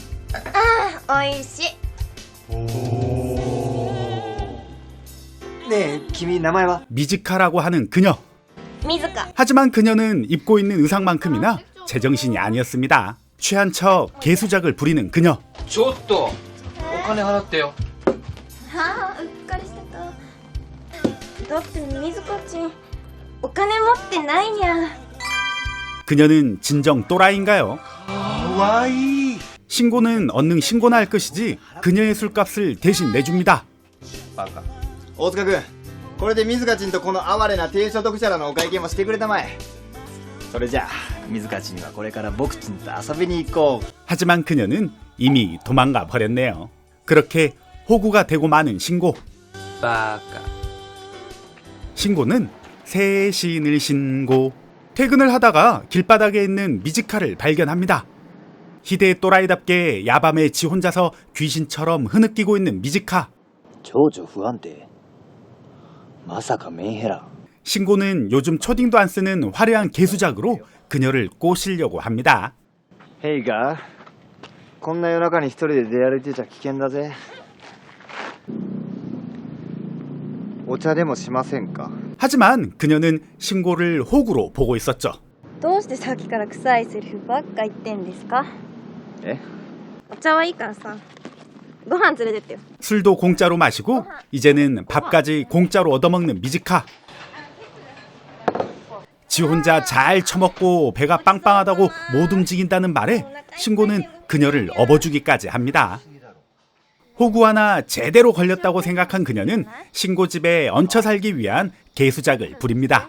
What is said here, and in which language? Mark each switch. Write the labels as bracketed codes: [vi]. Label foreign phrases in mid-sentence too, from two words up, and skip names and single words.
[ja] ね、君の名前は? [ko] 미즈카라고 하는 그녀. 하지만 그녀는 입고 있는 의상만큼이나 제정신이 아니었습니다. 취한 척 개수작을 부리는 그녀. [ja] ちょっとお金払ってよ。うっかりしてた。だって水子ちんお金持ってないにゃ。 [ko] 그녀는 진정 또라이인가요? 와이. 신고는 얼른 신고나 할 것이지 그녀의 술값을 대신 내줍니다. [ja] 大塚君、これで水香ちんとこの哀れな低所得者らのお会計もしてくれたまえ。それじゃあ水香ちんはこれから僕ちんと遊びに行こう。 [ko] 하지만 그녀는 이미 도망가 버렸네요. 그렇게 호구가 되고 마는 신고. [ja] バカ。 [ko] 신고는 새해 신을 신고. 퇴근을 하다가 길바닥에 있는 미즈카를 발견합니다. 희대의 또라이답게 야밤에 지 혼자서 귀신처럼 흐느끼고 있는 미즈카. [ja] 情緒不安定。まさかメンヘラ。 [ko] 신고는 요즘 초딩도 안 쓰는 화려한 개수작으로 그녀를 꼬시려고 합니다. [ja] ヘイガー、こんな夜中に一人で出歩いてちゃ危険だぜ。お茶でもしませんか。 [ko] 하지만 그녀는 신고를 호구로 보고 있었죠. [ja] どうしてさっきから臭いセリフばっか言ってんですか。え？お茶はいいからさ、ご飯連れてってよ。 [ko] 술도 공짜로 마시고 이제는 밥까지 공짜로 얻어먹는 미즈카. 지 혼자 잘 처먹고 배가 빵빵하다고 못 움직인다는 말에 신고는 그녀를 업어주기까지 합니다. 호구 하나 제대로 걸렸다고 생각한 그녀는 신고 집에 얹혀 살기 위한 개수작을 부립니다.